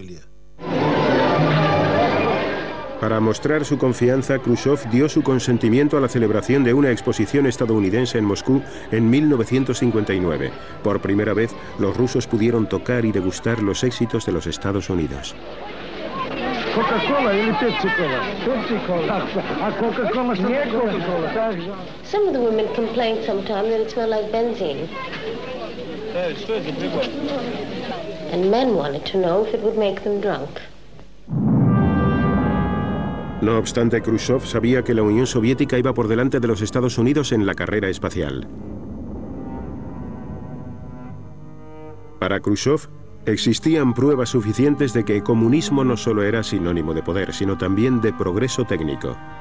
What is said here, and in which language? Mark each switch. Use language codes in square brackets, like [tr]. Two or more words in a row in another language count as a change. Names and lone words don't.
[es] Para mostrar su confianza, Khrushchev dio su consentimiento a la celebración de una exposición estadounidense en Moscú en 1959. Por primera vez, los rusos pudieron tocar y degustar los éxitos de los Estados Unidos. [ru] Coca-Cola или Pepsi-Cola? Pepsi-Cola. А Coca-Cola нет Coca-Cola. [en] Some of the women complained sometimes that it smelled like benzene. And men wanted to know if it would make them drunk. [es] No obstante, Khrushchev sabía que la Unión Soviética iba por delante de los Estados Unidos en la carrera espacial. Para Khrushchev, existían pruebas suficientes de que el comunismo no solo era sinónimo de poder, sino también de progreso técnico.